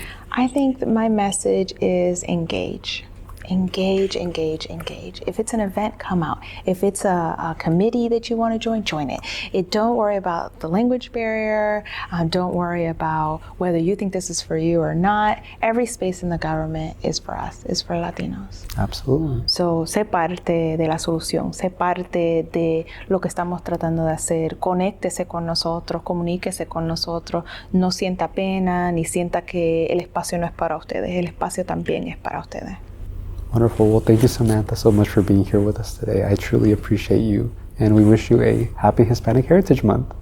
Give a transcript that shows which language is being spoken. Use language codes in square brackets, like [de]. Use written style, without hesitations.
[en] I think that my message is engage. engage. If it's an event, come out. If it's a committee that you want to join it. Don't worry about the language barrier. Don't worry about whether you think this is for you or not. Every space in the government is for us, is for Latinos. Absolutely. So, [es] sé parte de la solución, sé parte de lo que estamos tratando de hacer. Conéctese con nosotros, comuníquese con nosotros. No sienta pena ni sienta que el espacio no es para ustedes. El espacio también es para ustedes. [en] Wonderful. Well, thank you, Samantha, so much for being here with us today. I truly appreciate you, and we wish you a happy Hispanic Heritage Month.